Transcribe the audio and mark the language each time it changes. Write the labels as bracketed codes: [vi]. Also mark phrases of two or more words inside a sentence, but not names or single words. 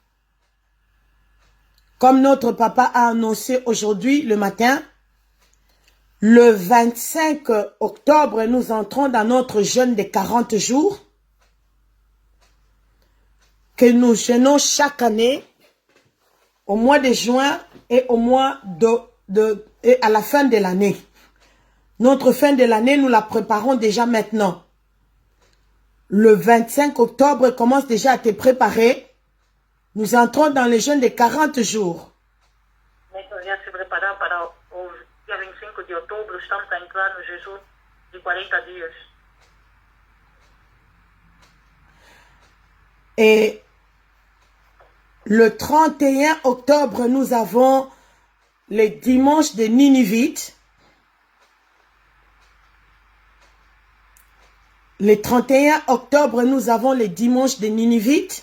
[fr] Comme notre papa a annoncé aujourd'hui le matin, le 25 octobre, nous entrons dans notre jeûne de 40 jours que nous jeûnons chaque année au mois de juin et au mois et à la fin de l'année. Notre fin de l'année, nous la préparons déjà maintenant. Le 25 octobre commence déjà à te préparer. Nous entrons dans le jeûne de 40 jours. [pt] Já se preparar para o dia 25 de outubro, estamos a entrar no jejum de 40 dias. [fr] Et le 31 octobre, nous avons le dimanche de Ninivite. Le 31 octobre, nous avons le dimanche de Ninivite.